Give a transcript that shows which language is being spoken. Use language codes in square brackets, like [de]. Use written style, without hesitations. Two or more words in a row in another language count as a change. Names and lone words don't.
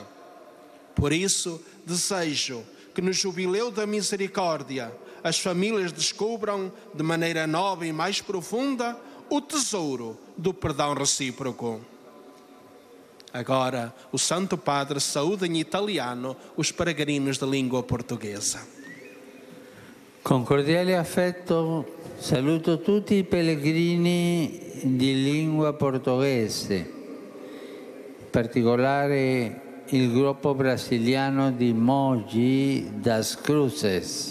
[pt] Por isso, desejo que no Jubileu da Misericórdia as famílias descubram de maneira nova e mais profunda o tesouro do perdão recíproco. Agora, o Santo Padre saúda em italiano os peregrinos de língua portuguesa. [it] Con cordiale affetto saluto tutti i pellegrini di lingua portoghese, in particolare il gruppo brasiliano di Mogi das Cruzes.